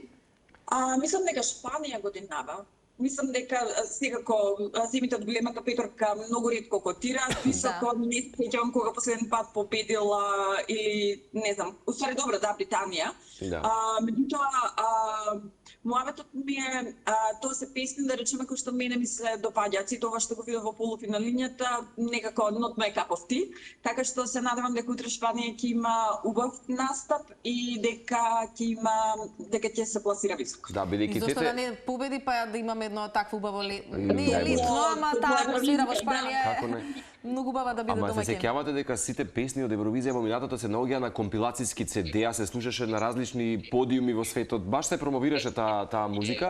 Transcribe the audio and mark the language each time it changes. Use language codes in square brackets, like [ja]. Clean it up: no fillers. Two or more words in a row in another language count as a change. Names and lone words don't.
[mk] Мислам дека Шпанија годинава. Мислам дека секако земите од големата петорка многу ретко котираат, високо не се сеќавам кога последен пат победила или не знам, уствари добро да Британија. Меѓутоа муаветот ми е тоа се песни да речеме кои што мене ми се допаѓаат, сите ова што го видов во полуфиналињата некако [en] not my cup of tea, [mk] така што се надевам дека утре Шпанија ќе има убав настап и дека ќе се пласира високо. Да, бидејќи зошто да не победи па да имаме едно такво убаво не е лично, ама таа атмосфера во Шпанија е многу убава да биде домаќин. Ама се сеќавате дека сите песни од Евровизија во минатото се наоѓаа на компилацијски CD-а, се слушаше на различни подиуми во светот, баш се промовираше таа музика.